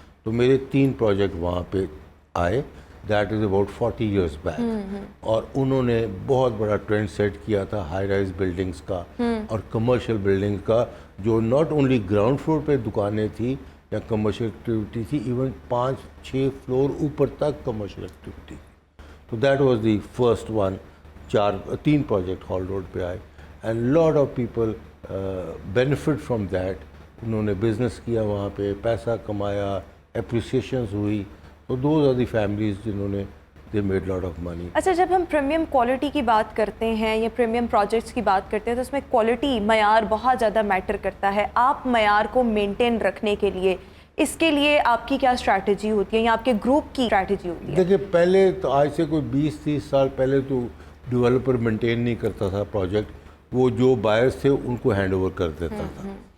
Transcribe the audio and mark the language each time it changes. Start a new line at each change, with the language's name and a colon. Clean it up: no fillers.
Urdu: تو میرے 3 پروجیکٹ وہاں پہ آئے,
English: that is about 40 years back,
Urdu: اور انہوں نے بہت بڑا ٹرینڈ سیٹ کیا تھا ہائی رائز بلڈنگس کا اور کمرشل بلڈنگس کا, جو
English: not only
Urdu: گراؤنڈ فلور پہ دکانیں تھیں یا کمرشل ایکٹیویٹی تھی, ایون 5-6 فلور اوپر تک کمرشل ایکٹیویٹی.
English: تو that was the first one.
Urdu: 3 project hall road پہ آئے,
English: And lot of people benefit from that.
Urdu: انہوں نے بزنس کیا وہاں پہ, پیسہ کمایا, اپریسیشنز ہوئی.
English: تو those are the families
Urdu: جنہوں نے
English: They made lot of money.
Urdu: اچھا جب ہم پریمیم کوالٹی کی بات کرتے ہیں یا پریمیم پروجیکٹس کی بات کرتے ہیں تو اس میں کوالٹی معیار بہت زیادہ میٹر کرتا ہے. آپ معیار کو مینٹین رکھنے کے لیے اس کے لیے آپ کی کیا اسٹریٹجی ہوتی ہے یا آپ کے گروپ کی اسٹریٹجی ہوتی ہے؟ دیکھیے پہلے تو آج سے کوئی 20-30 سال پہلے تو ڈیولپر مینٹین نہیں کرتا تھا پروجیکٹ, وہ جو بائرس تھے ان کو ہینڈ اوور کر دیتا تھا.